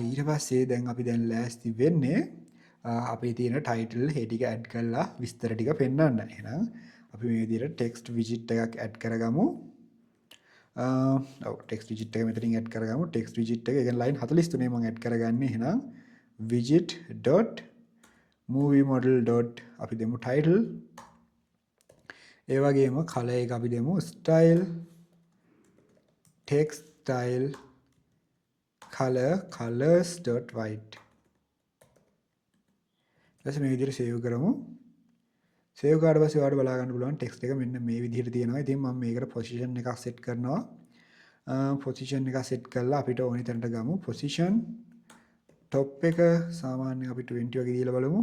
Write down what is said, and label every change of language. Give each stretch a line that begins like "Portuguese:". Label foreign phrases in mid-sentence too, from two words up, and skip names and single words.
Sinhala: ඊට පස්සේ දැන් අපි දැන් ලෑස්ති වෙන්නේ අපේ තියෙන title ඒ ටික add කරලා විස්තර ටික පෙන්වන්න. එහෙනම් අපි මේ විදිහට
English: text widget
Sinhala: එකක් add කරගමු.
English: text widget
Sinhala: එක මෙතනින් add කරගමු.
English: text widget
Sinhala: එක කියන්නේ line 43 මම add කරගන්නේ. එහෙනම්
English: widget dot movie model dot
Sinhala: අපි දෙමු title. ඒ වගේම color එක අපි දෙමු
English: style text style colors dot white.
Sinhala: ඊට මේ විදිහට save කරමු. save කරලා පස්සේ ඔයාලට බලා ගන්න පුළුවන් text එක මෙන්න මේ විදිහට තියෙනවා. ඉතින් මම මේකට position එකක් set කරනවා. position එක set කරලා අපිට ඕනි තැනට ගමු.
English: position top
Sinhala: එක සාමාන්‍යයෙන් අපි 20 වගේ දීලා බලමු.